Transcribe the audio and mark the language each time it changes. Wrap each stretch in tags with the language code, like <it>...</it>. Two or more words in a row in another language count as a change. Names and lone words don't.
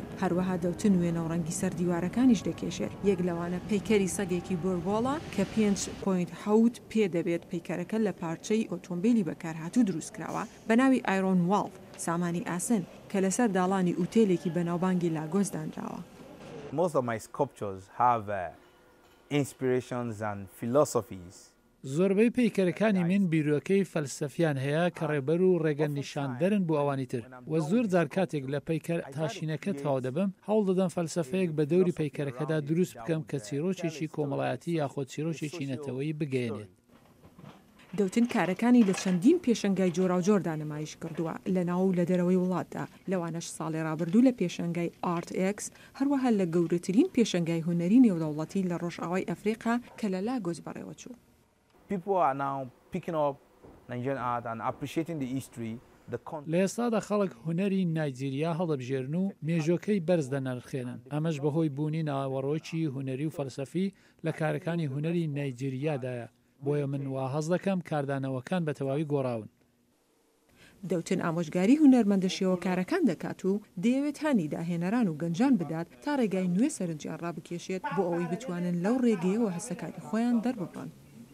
<ckb>هەروەها دەوتن وێنە و ڕەنگی سەر دیوارەکانیش دەکێشێت. یەک لەوانە پەیکەری سەگێکی بۆربۆڵە کە 5.7 پێ دەبێت پەیکەرەکە لە پارچەی ئۆتۆمبیلی بەکارهاتوو دروستکراوە بە ناوی ئایرۆن واڵ، سامانی ئاسن کە لەسەر داڵانی ئوتێلێکی بەناوبانگی لاگۆس دانراوە.</ckb> <en>Most of my sculptures have inspirations and philosophies.</en> <ckb>زۆربەی پەیکەرەکانی من بیرۆکەی فەلسەفیان هەیە کە ڕێبەر و ڕێگە نیشاندەرن بۆ ئەوانی تر. و زۆر جار کاتێک لە پەیکەر تاشینەکە تەواو دەبم هەوڵ دەدەم فەلسەفەیەک بە دەوری پەیکەرەکەدا دروست بکەم کە چیرۆکێکی کۆمەڵایەتی یاخۆ چیرۆکێکی نەتەوەیی بگەێنێت. دەوتن کارەکانی لە چەندین پێشەنگای جۆرا و جۆردا نمایش کردووە لە ناو و لە دەرەوەی وڵاتدا. لەوانەش ساڵی ڕابردوو لە پێشەنگای ئارت-ئێکس هەروەها لە گەورەترین پێشەنگای هونەری نێودەوڵەتی لە ڕۆژئاوای ئەفریقا کە لە لاگۆس بەڕێوە چوو.</ckb> <en>People are now picking up Nigerian art and appreciating the history.</en> <ckb>لە ئێستادا خەڵک هونەری نایجیریا هەڵەبژێرن و مێژۆکەی بەرز دەنرخێنن. ئەمەش بەهۆی بوونی ناوەڕۆکی هونەری و فەلسەفی لە کارەکانی هونەری نایجیریادایە. بۆیە من وا هەز دەکەم کاردانەوەکان بە تەواوی گۆڕاون. دەوتن ئامۆژگاری هونەرمەندە شێوەکارەکان دەکات و دەیەوێت هانی داهێنەران و گەنجان بدات تا ڕێگای نوێ سەرنجیان ڕابکێشێت بۆ ئەوەی بتوانن لەو ڕێگەیەوە هەسەکاری خۆیان دەرببڕن.</ckb>